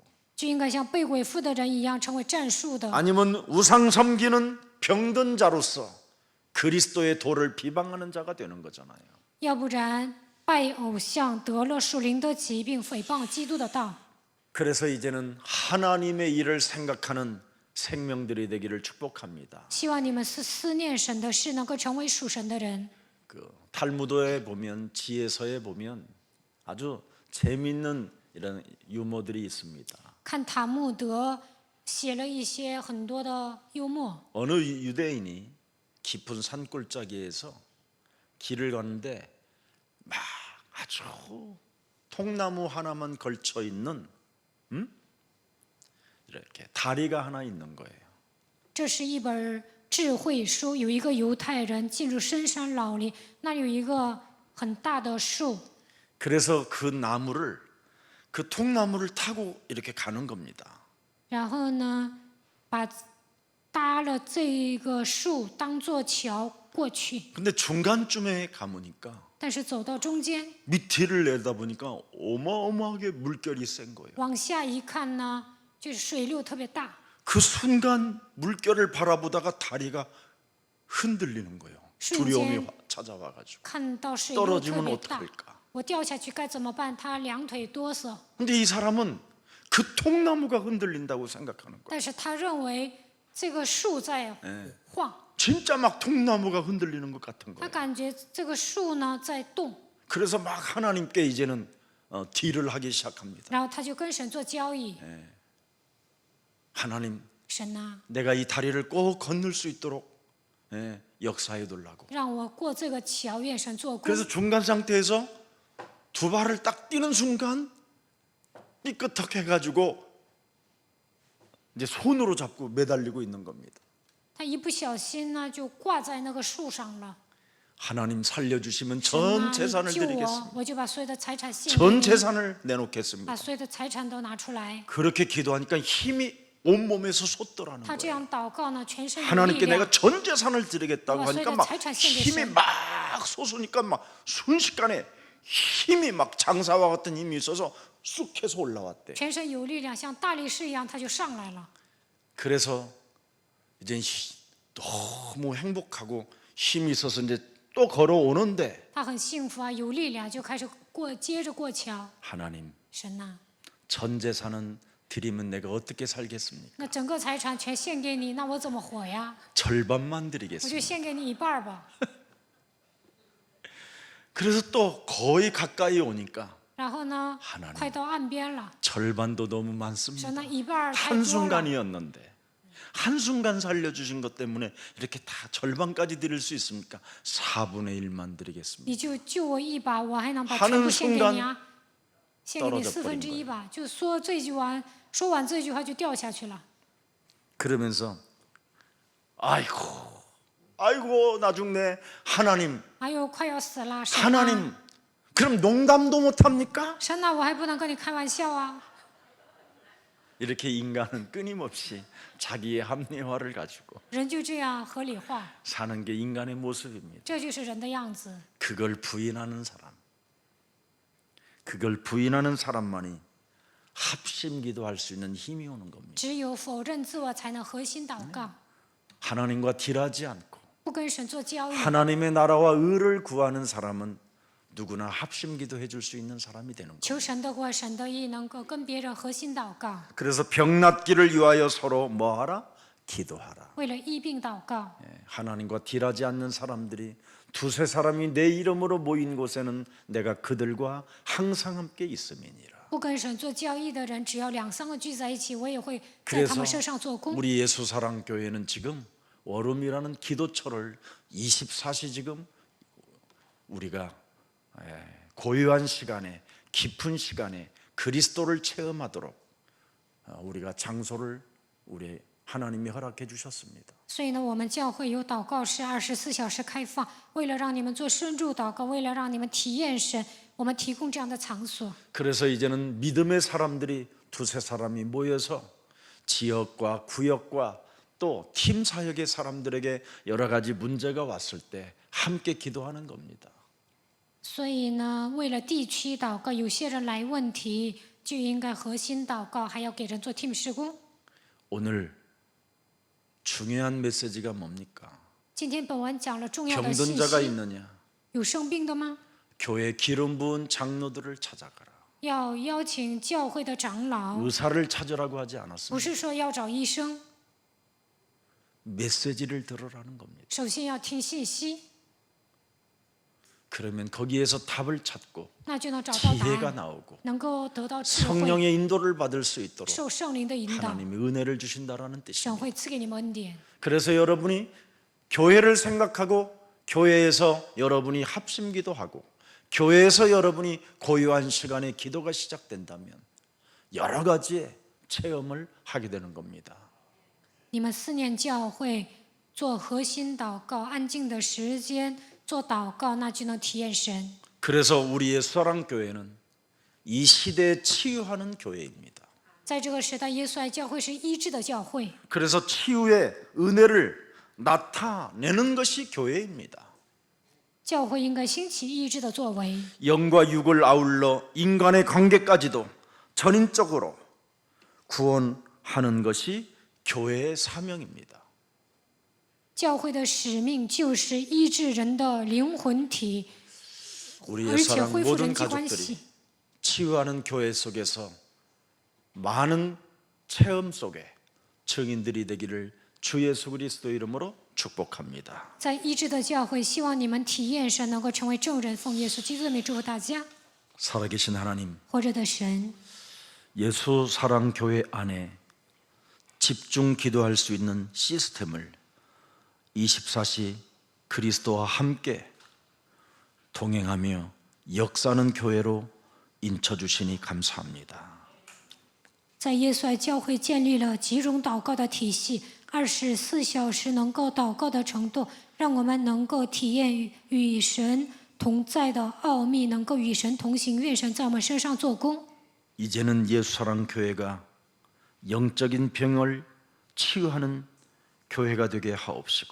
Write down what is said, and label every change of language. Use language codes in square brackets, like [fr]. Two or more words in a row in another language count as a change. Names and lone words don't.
[zh] 就应该像被鬼附的人一样成为战术的， [ko] 아니면 우상 섬기는 병든 자로서 그리스도의 도를 비방하는 자가 되는 거잖아요. [zh] 要不然拜偶像得了属灵的疾病，诽谤基督的道。 [ko] 그래서 이제는 하나님의 일을 생각하는 생명들이 되기를 축복합니다. [zh] 希望你们思念神的事，能够成为属神的人。 [ko] 그 탈무드에 보면 지혜서에 보면 아주 재미있는 이런 유머들이 있습니다. [zh] 看塔木德写了一些很多的幽默。 [ko] 어느 유대인이 깊은 산골짜기에서 길을 가는데 막 아주 통나무 하나만 걸쳐 있는 이렇게 다리가 하나 있는 거예요. [zh] 这是一本智慧书，有一个犹太人进入深山老林，那里有一个很大的树， [ko] 그래서 그 통나무를 타고 이렇게 가는 겁니다. [zh] 然后呢，搭了这个树当做桥过去。 [ko] 근데 중간쯤에 가보니까 [zh] 但是走到中间， [ko] 밑을 내다보니까 어마어마하게 물결이 센 거예요. [zh] 往下一看呢，就是水流特别大。 [ko] 그 순간 물결을 바라보다가 다리가 흔들리는 거예요. 두려움이 찾아와가지고 [zh] 看到水流特 [ko] 떨어지면 [zh] 别大， [ko] 어떡할까? [zh] 我掉下去该怎么办？他两腿哆嗦， [ko] 근데 이 사람은 그 통나무가 흔들린다고 생각하는 거예요. [zh] 但是他认为这个树在晃， [ko] 진짜 막 통나무가 흔들리는 것 같은 [zh] 他 [ko] 거예요. [zh] 感觉这个树呢在动， [ko] 그래서 막 하나님께 이제는 딜을 하기 시작합니다. [zh] 然后他就跟神做交易。 [ko] 하나님, [zh] 神呐、 [ko] 내가 이 다리를 꼭 건널 수 있도록 역사해 둘라고. [zh] 让我过这个桥，愿神做工。 [ko] 그래서 중간 상태에서 두 발을 딱 뛰는 순간 삐끗해가지고 이제 손으로 잡고 매달리고 있는 겁니다. [zh] 他一不小心呢，就挂在那个树上了。 [ko] 하나님 살려주시면 [zh] 神 [ko] 전 [zh] 啊，你 [ko] 재산을 [zh] 救我， [ko] 드리겠습니다. [zh] 我就把所有的财产献给 [ko] 전 [zh] 你， [ko] 재산을 내놓겠습니다. [zh] 把所有的财产都拿出来。 [ko] 그렇게 기도하니까 힘이 온몸에서 솟더라는 [zh] 他这 [ko] 거예요. [zh] 样祷告呢，全身有力 [ko] 하나님께 [zh] 量 [ko] 내가 。 전 재산을 드리겠다고 와, 하니까 소유의 막 [zh] 財產獻給 [ko] 힘이 [zh] 神。 [ko] 막 솟으니까 막 순식간에 힘이 막 장사와 같은 힘이 있어서 쑥 해서 올라왔대. [zh] 全身有力量，像大力士一样，他就上来了。 [ko] 그래서 이제 너무 행복하고 힘이 있어서 이제 또 걸어오는데 [zh] 他很幸福啊，有力量，就开始接着过桥。 [ko] 하나님 [zh] 神呐、 [ko] 전 재산은 드리면 내가 어떻게 살겠습니까? [zh] 那整个财产全献给你，那我怎么活呀？ [ko] 절반만 [zh] 我就 [ko] 드리겠습니다. [zh] 献给你一半吧。 [ko] 그래서 또 거의 가까이 오니까 [zh] 然后呢 [ko] 하나님 ， [zh] 快到岸边了， [ko] 절반도 너무 많습니다. [zh] 神那一半太多了。 [ko] 한순간이었는데 한순간 살려주신 것 때문에 이렇게 다 절반까지 드릴 수 있습니까? 4분의 1만 드리겠습니다. [zh] 你就救我一把，我还能把 [ko] 하는 [zh] 全部献给 [ko] 순간 [zh] 你啊？献给你 [ko] 떨어져 [zh] 1/4吧。就说这句话，说完这句话就掉下去了。 [ko] 그러면서 아이고 나 죽네. 하나님 [zh] 哎呦，快要死了，神啊 [ko] 하나님 그럼 농담도 못합니까? [zh] 神呐，我还不能跟你开玩笑啊！ [ko] 이렇게 인간은 끊임없이 자기의 합리화를 가지고 [zh] 人就这样合理化， [ko] 사는 게 인간의 모습입니다. [zh] 这就是人的样子。 [ko] 그걸 부인하는 사람만이 합심기도할 수 있는 힘이 오는 겁니다. [zh] 只有否认自我，才能核心祷告， [ko] 하나님과 딜하지 않고 [zh] 不跟神做交易。 [ko] 하나님의 나라와 의를 구하는 사람은 누구나 합심기도 해줄 수 있는 사람이 되는 거예요. [zh] 求神的国、神的义，能够跟别人核心祷告， [ko] 그래서 병낫기를 위하여 서로 뭐하라? 기도하라. [zh] 为了医病祷告。 [ko] 하나님과 딜하지 않는 사람들이 두세 사람이 내 이름으로 모인 곳에는 내가 그들과 항상 함께 있음이니라. [zh] 不跟神做交易的人，只要2、3个聚在一起，我也会在 [ko] 그래서 [zh] 他们身上做工。 [ko] 우리 예수사랑교회는 지금 월음이라는 기도처를 24시 지금 우리가 고요한 시간에 깊은 시간에 그리스도를 체험하도록 우리가 장소를 우리 하나님이 허락해 주셨습니다. [zh] 所以呢，我们教会有祷告室24小时开放，为了让你们做深入祷告，为了让你们体验神，我们提供这样的场所。 [ko] 그래서 이제는 믿음의 사람들이 두세 사람이 모여서 지역과 구역과 또 팀 사역의 사람들에게 여러 가지 문제가 왔을 때 함께 기도하는 겁니다. [zh] 所以呢，为了地区祷告，有些人来问题，就应该核心祷告，还要给人做 team 事工。 [ko] 오늘 중요한 메시지가 뭡니까? [zh] 今天本文讲了重要的信 [ko] 병든자가 [zh] 息， [ko] 있느냐? [zh] 有生病的吗？ [ko] 교회 기름 부은 장로들을 찾아가라. [zh] 要邀请教会的长老， [ko] 의사를 찾으라고 하지 [zh] 不 [ko] 않았습니다. [zh] 是说要找医生， [ko] 메시지를 들으라는 겁니다. [zh] 首先要听信息， [ko] 그러면 거기에서 답을 찾고 [zh] 那就能找到答 [ko] 지혜가 [zh] 案， [ko] 나오고 [zh] 能够得到智慧， [ko] 성령의 인도를 받을 수 있도록 [zh] 受圣灵的引导， [ko] 하나님이 은혜를 주신다라는 [zh] 神 [ko] 뜻입니다. [zh] 会赐给你们恩典。 [ko] 그래서 여러분이 교회를 생각하고 교회에서 여러분이 합심기도하고 교회에서 여러분이 고요한 시간에 기도가 시작된다면 여러 가지의 체험을 하게 되는 겁니다. [zh] 你们思念教会，做核心祷告，安静的时间做祷告，那就能体验神。 [ko] 그래서 우리의 사랑교회는 이 시대에 치유하는 교회입니다. [zh] 在这个时代，耶稣爱教会是医治的教会， [ko] 그래서 치유의 은혜를 나타내는 것이 교회입니다. [zh] 教会应该兴起医治的作为， [ko] 영과 육을 아울러 인간의 관계까지도 전인적으로 구원하는 것이 교회의 사명입니다. [zh] 教会的使命就是医治人的灵魂体， [ko] 우리의 [zh] 而且 [ko] 사랑 [zh] 恢复 [ko] 모든 [zh] 人际关 [ko] 가족들이 [zh] 系。 [ko] 치유하는 교회 속에서 많은 체험 속에 증인들이 되기를 주 예수 그리스도 이름으로 축복합니다. [zh] 在医治的教会，希望你们体验神，能够成为证人。奉耶稣基督的名祝福大家。 [ko] 살아계신 하나님, [zh] 活着的神， [ko] 예수 사랑 교회 안에 집중 기도할 수 있는 시스템을 24시 그리스도와 함께 동행하며 역사하는 교회로 인쳐주시니 감사합니다. [zh] 在耶稣爱教会建立了集中祷告的体系， 24小时能够祷告的程度，让我们能够体验与神同在的奥秘，能够与神同行。愿神在我们身上做工。 [ko] 이제는 예수사랑교회가 영적인 병을 치유하는 교회가 되게 하옵시고